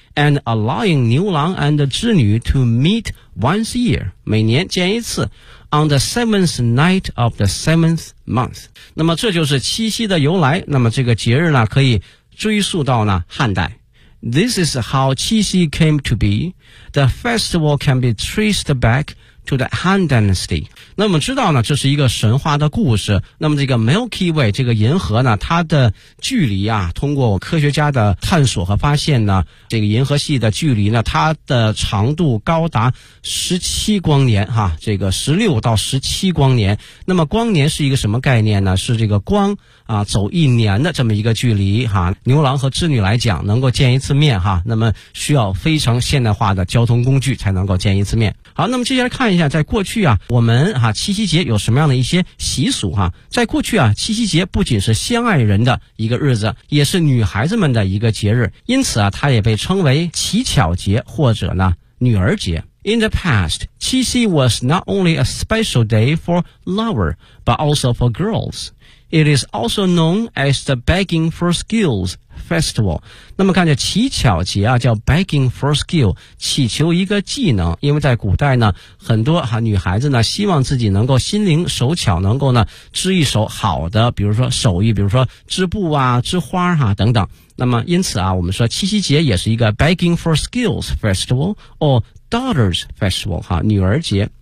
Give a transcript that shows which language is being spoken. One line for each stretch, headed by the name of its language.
English: And allowing 牛郎 and 织女 to meet once a year，
Chinese: 每年见一次。
English: On the seventh night of the seventh month，
Chinese: 那么这就是七夕的由来。那么这个节日呢，可以追溯到呢汉代。
English: This is how 七夕 came to be. The festival can be traced back to the Han Dynasty.
Chinese: 那么知道呢，这是一个神话的故事。那么这个 Milky Way 这个银河呢，它的距离啊，通过科学家的探索和发现呢，这个银河系的距离呢，它的长度高达17光年哈，这个16到17光年。那么光年是一个什么概念呢？是这个光啊，走一年的这么一个距离哈，牛郎和织女来讲能够见一次面哈，那么需要非常现代化的交通工具才能够见一次面。好，那么接下来看一下，在过去啊，我们哈、啊、七夕节有什么样的一些习俗哈、啊？在过去啊，七夕节不仅是相爱人的一个日子，也是女孩子们的一个节日，因此啊，它也被称为乞巧节或者呢女儿节。
English: In the past, 七夕 was not only a special day for lover, but also for girls. It is also known as the Begging for Skills Festival.
Chinese: 那么看见乞巧节啊，叫 Begging for Skill， 祈求一个技能。因为在古代呢，很多哈、啊、女孩子呢，希望自己能够心灵手巧，能够呢织一手好的，比如说手艺，比如说织布啊、织花哈、啊、等等。那么因此啊，我们说七夕节也是一个 Begging for Skills Festival or Daughters Festival 哈、啊，女儿节。